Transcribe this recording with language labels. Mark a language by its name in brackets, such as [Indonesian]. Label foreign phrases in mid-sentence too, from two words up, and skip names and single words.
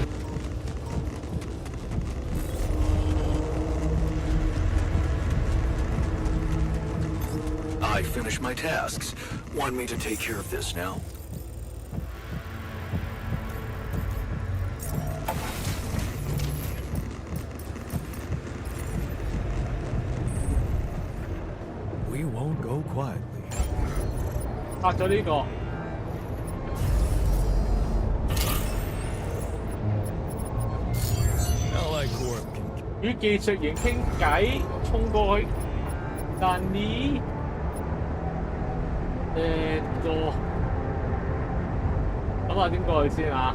[English] I finished my tasks. Want me to take care of this now? We won't go quietly. [Cantonese] 拆咗呢個。與技術員傾偈，衝過去。但你諗下點過去先啊？